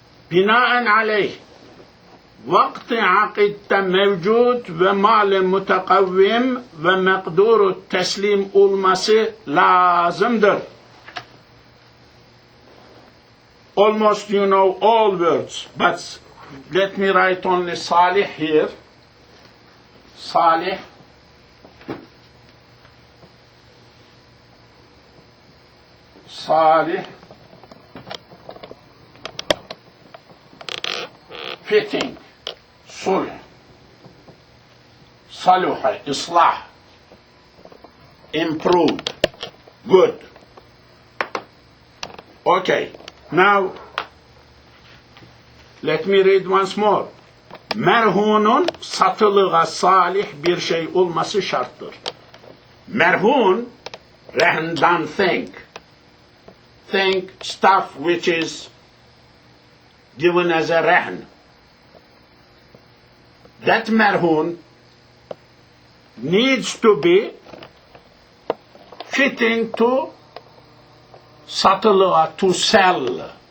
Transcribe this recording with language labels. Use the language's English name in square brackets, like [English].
[Turkish] Binaen aleyh vakti akitte mevcut ve mal-i mutekavvim ve mekduru teslim olması lazımdır. [English] Almost you know all words, but let me write only salih here. [Turkish] Salih. Salih. [English] Fitting. Sulh. Saluha. Islah. Improved. Good. Okay. Now, let me read once more. [Turkish] Merhunun satılığa salih bir şey olması şarttır. Merhun, rehndan think. [English] Think stuff which is given as a rehn. That merhun needs to be fitting to satılığa, to sell.